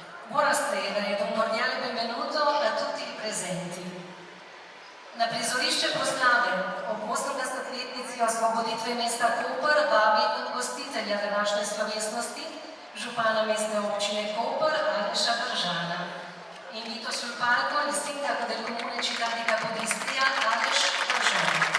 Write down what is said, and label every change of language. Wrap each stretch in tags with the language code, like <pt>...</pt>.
<it>Buonasera ed un cordiale benvenuto a tutti i presenti.</it> <sl>Na prizorišče proslave ob 80-letnici osvoboditve mesta Koper vabim gostitelja današnje slovesnosti, župana mestne občine Koper Aleša Bržana.</sl> <it>Invito sul palco il sindaco del comune città di Capodistria Aleš Bržan.</it>